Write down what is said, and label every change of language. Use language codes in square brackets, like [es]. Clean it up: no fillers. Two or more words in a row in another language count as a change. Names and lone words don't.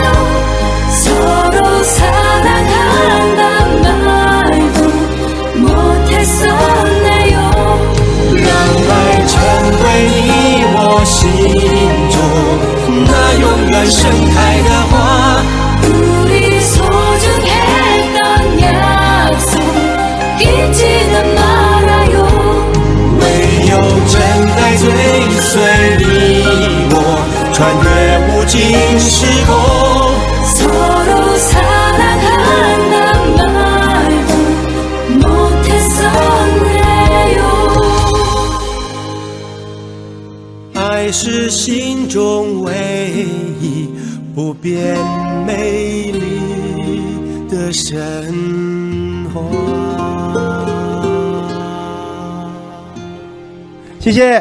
[ko] 서로 사랑한단 말도 못했었네요. [zh] 让爱成为你我心中那永远盛开的花， [ko] 우리 소중했던 약속 잊지는 말아요. [zh] 唯有真爱追随你我，穿越无尽时空， [ko] 서로 사랑한단 말도 못했었네요. [zh] 爱是心中唯一不变美丽的神话。谢谢，